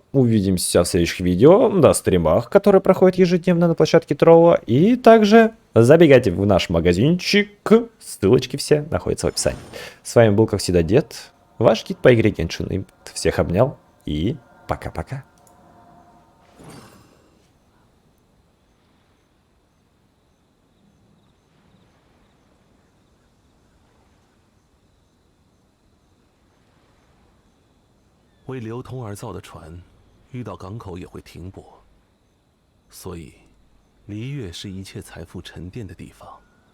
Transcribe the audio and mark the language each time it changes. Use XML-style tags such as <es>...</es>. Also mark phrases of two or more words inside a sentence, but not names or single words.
<ru>Увидимся в следующих видео, на стримах, которые проходят ежедневно на площадке Трова. И также забегайте в наш магазинчик. Ссылочки все находятся в описании. С вами был, как всегда, Дед. Ваш гид по игре Genshin Impact. Всех обнял и пока-пока.</ru> <zh>为流通而造的船，遇到港口也会停泊，所以离月是一切财富沉淀的地方。</zh>